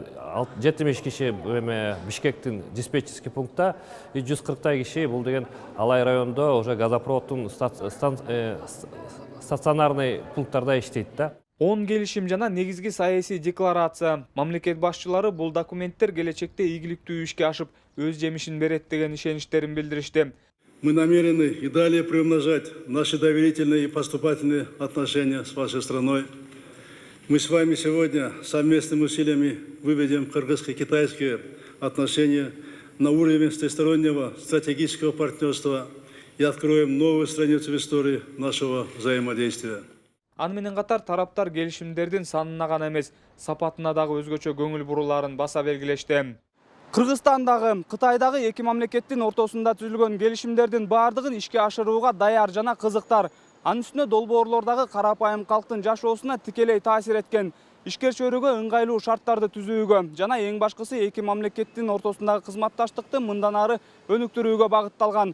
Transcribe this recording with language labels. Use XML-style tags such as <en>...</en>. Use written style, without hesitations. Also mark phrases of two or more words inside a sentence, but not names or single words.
<ky>70 киши Бишкектин диспетчерский пунктта, 140 киши бул деген Алай районунда уже газопроводдун стационарный пункттарда иштейт да. 10 келишим жана негизги саясий декларация. Мамлекет башчылары бул документтер келечекте ийгиликтүү ишке ашып, өз жемишин берет деген ишеничтерин билдиришти.</ky> <ru>Мы намерены и далее приумножать наши доверительные и поступательные отношения с вашей страной. Мы с вами сегодня совместными усилиями выведем кыргызско-китайские отношения на уровень всестороннего стратегического партнерства и откроем новую страницу в истории нашего взаимодействия.</ru> <ky>Аны менен катар тараптар келишимдердин санына гана эмес, сапатына дагы өзгөчө көңүл буруларын баса белгилешти. Кыргызстандагы, Кытайдагы эки мамлекеттин ортосунда түзүлгөн келишимдердин баардыгын ишке ашырууга даяр жана кызыктар. Анын үстүнө долбоорлордогу карапайым калктын жашоосуна тикелей таасир эткен, ишкер чөйрөгө ыңгайлуу шарттарды түзүүгө жана эң башкысы эки мамлекеттин ортосундагы кызматташтыкты мындан ары өнүктүрүүгө багытталган.</ky>